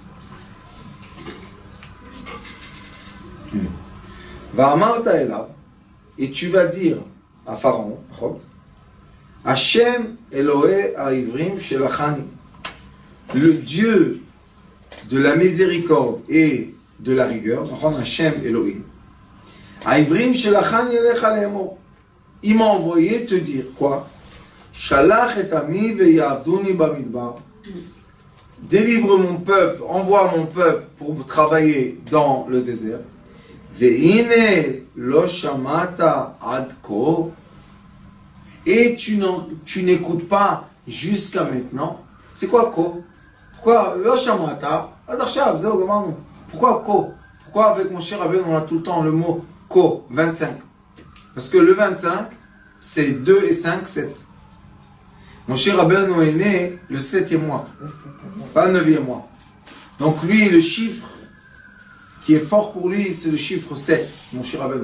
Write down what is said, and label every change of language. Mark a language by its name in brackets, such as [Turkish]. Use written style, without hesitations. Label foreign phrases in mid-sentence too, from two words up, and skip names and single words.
[Hebrew] ואמרת אליו, [French] et tu vas dire à Pharaon, [Hebrew] ה' אלהי העברים שלחני, [French] le Dieu de la miséricorde et de la rigueur, [Hebrew] ה' אלהים העברים שלחני אליך לאמר, [French] il m'a envoyé te dire quoi? [Hebrew] שלח את עמי ויעבדני במדבר, [French] délivre mon peuple, envoie mon peuple pour travailler dans le désert. [Hebrew] והנה לא שמעת עד כה, [French] et tu n'écoutes pas jusqu'à maintenant. C'est quoi ko? [Hebrew] Pourquoi לא שמעת עד עכשיו זה גמרנו? [French] Pourquoi ko? Pourquoi avec mon cher Rabbeinu on a tout le temps le mot ko 25? Parce que le 25 c'est 2 et 5, 7. Mon cher Rabbeinu est né le 7e mois, pas le 9e mois. Donc lui le chiffre qui est fort pour lui, c'est le chiffre 7, mon cher Rabbeinu.